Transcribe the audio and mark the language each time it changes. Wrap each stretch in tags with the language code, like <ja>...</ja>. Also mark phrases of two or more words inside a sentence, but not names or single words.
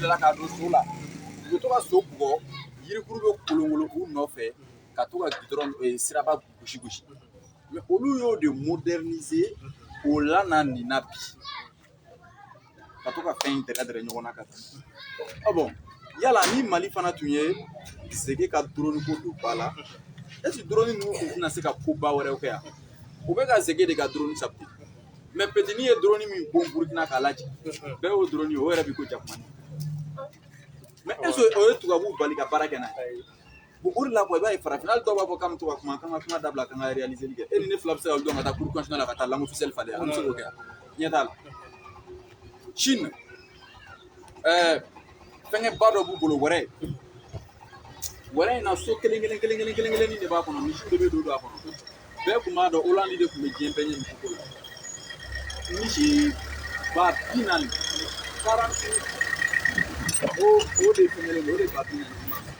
<bm>la k'a don so la u bɛ to ka so bugɔ yirikuru bɛ kolonkolon u nɔfɛ ka to ka gidɔrɔn siraba gosi mais olu y'o de moderniser o la n'a nin na bi ka to ka fɛn in dɛgɛ ɲɔgɔn na ka taa bon yala ni Mali fana tun ye Zege ka drone ko don ba la</bm> <fr>est ce que</fr> <bm>drone ninnu tun tɛna se ka koba wɛrɛw kɛ yan u bɛ ka Zege de ka drone sabute</bm> <fr>mais peut-être</fr> <bm>n'i ye drone min bon Burkina k'a lajɛ bɛɛ y'o drone ye o yɛrɛ bɛ ko jakumani mais</bm> <fr>est ce que</fr> <bm>o ye tubabuw bali ka baara kɛ n'a ye bon o de la quoi i b'a ye farafin hali dɔw b'a fɔ k'an bɛ to ka kuma k'an ka kuma dabila k'an ka réaliser kɛ e ni ne fila bɛ se ka dɔn ka taa</bm> <fr>cour constitutionnelle</fr> <bm>la ka taa</bm> <fr>langue officielle</fr> <bm>falen an bɛ se k'o kɛ ɲɛ t'a la Chine fɛngɛ ba dɔ b'u bolo wɛrɛ in na so kelen de b'a kɔnɔ misiw de bɛ don a kɔnɔ bɛɛ tun b'a dɔn Hollande de tun bɛ diɲɛ bɛɛ ɲɛ misi ko la misi ba 40 o de fɛngɛlen don o de ba 40</bm>